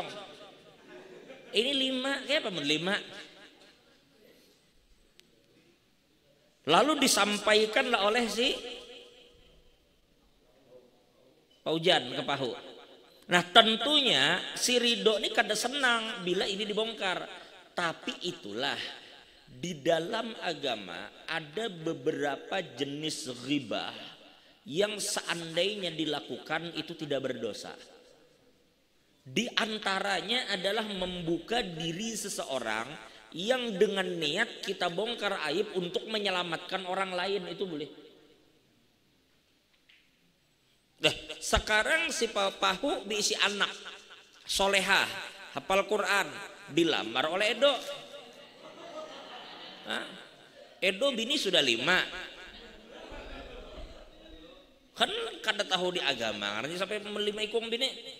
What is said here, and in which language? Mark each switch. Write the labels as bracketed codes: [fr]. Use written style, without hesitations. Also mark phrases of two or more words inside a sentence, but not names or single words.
[id] Ini 5 kayak apa 5. Lalu disampaikanlah oleh si Paujan ke Pahu. Nah tentunya si Ridho ini kada senang bila ini dibongkar. Tapi itulah di dalam agama ada beberapa jenis ghibah yang seandainya dilakukan itu tidak berdosa. Di antaranya adalah membuka diri seseorang yang dengan niat kita bongkar aib untuk menyelamatkan orang lain, itu boleh. Nah, sekarang si Pahu diisi anak solehah, hafal Quran, dilamar oleh Edo. [bjn] Edo bini sudah 5. Kan kada tahu di agama, artinya sampai 5 ikung bini.